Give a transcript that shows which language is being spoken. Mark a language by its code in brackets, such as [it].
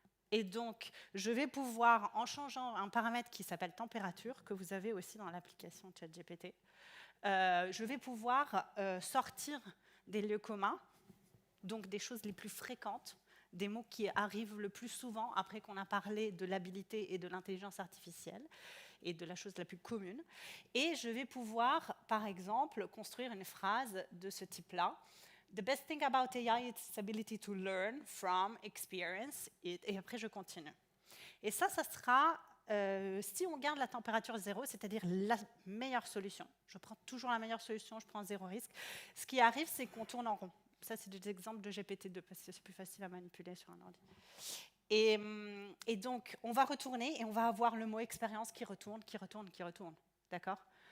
[fr] Et donc, je vais pouvoir, en changeant un paramètre qui s'appelle température, que vous avez aussi dans l'application ChatGPT, je vais pouvoir sortir des lieux communs, donc des choses les plus fréquentes, des mots qui arrivent le plus souvent après qu'on a parlé de l'habilité et de l'intelligence artificielle, et de la chose la plus commune. Et je vais pouvoir, par exemple, construire une phrase de ce type-là. [en] The best thing about AI is its ability to learn from experience. [fr] Et après, je continue. Et ça sera, si on garde la température 0, c'est-à-dire la meilleure solution. Je prends toujours la meilleure solution, je prends 0 risque. Ce qui arrive, c'est qu'on tourne en rond. Ça, c'est des exemples de GPT-2, parce que c'est plus facile à manipuler sur un ordi. Et donc, on va retourner et on va avoir le mot expérience qui retourne. D'accord ?